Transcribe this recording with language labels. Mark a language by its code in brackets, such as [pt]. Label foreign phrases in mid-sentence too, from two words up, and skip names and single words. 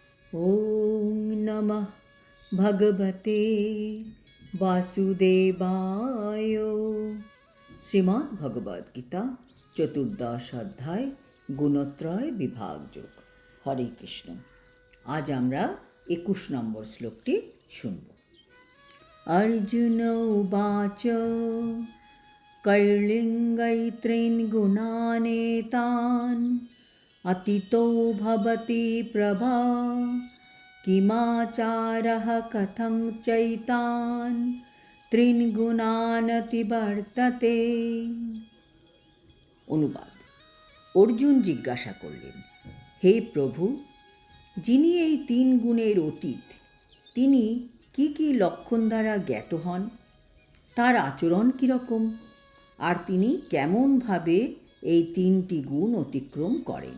[sa] ॐ नमः भगवते वासुदेवाय। [bn] শ্রীমদ্ ভগবদ গীতা চতুর্দশ অধ্যায় গুণত্রয় বিভাগ যোগ। [sa] হরে কৃষ্ণ। [bn] আজ আমরা 21 নম্বর শ্লোকটি শুনব। [sa] অর্জুন উবাচ কৈর্লিঙ্গৈত্রিন গুণানেতান अतितो भवति प्रभा किमाचारः कथं चैतान् त्रीन् गुणानतिवर्तते। [bn] অনুবাদ। অর্জুন জিজ্ঞাসা করলেন, হে প্রভু, যিনি এই 3 গুণের অতীত, তিনি কি কি লক্ষণ দ্বারা জ্ঞাত হন, তার আচরণ কীরকম, আর তিনি কেমনভাবে এই 3টি গুণ অতিক্রম করেন।